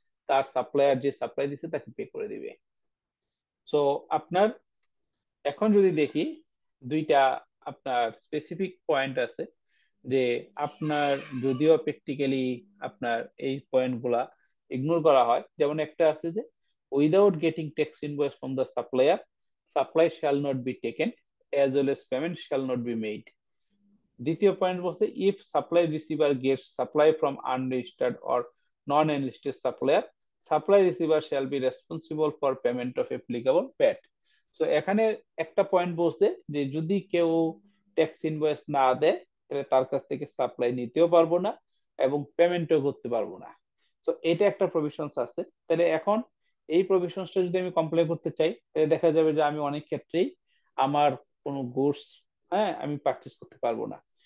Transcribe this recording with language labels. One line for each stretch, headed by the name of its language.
Bangla: তার সাপ্লায়ার যে সাপ্লাই দিছে তাকে পে করে দিবে। সো আপনার এখন যদি দেখি দুইটা আপনার স্পেসিফিক পয়েন্ট আছে, যে আপনার যদিও প্র্যাকটিক্যালি আপনার এই পয়েন্টগুলা ইগনোর করা হয়, যেমন একটা আছে যে
English: Without getting tax invoice from the supplier, supply shall not be taken as well as payment shall not be made.
Bangla: দ্বিতীয় পয়েন্ট বলছে
English: if supply receiver gets supply from unregistered or non-enlisted supplier, supply receiver shall be responsible for payment of applicable VAT.
Bangla: So এখানে একটা point বলছে যে যদি কেউ tax invoice না দেয় তাহলে তার কাছ থেকে সাপ্লাই নিতেও পারবো না এবং পেমেন্টও করতে পারবো না। তো এটা একটা প্রভিশনস আছে। তাহলে এখন এই প্রভিশনসটা যদি আমি কমপ্লাই করতে চাই তাহলে দেখা যাবে যে আমি অনেক ক্ষেত্রেই আমার কোনো গুডস আমি পারচেস করতে পারবো না।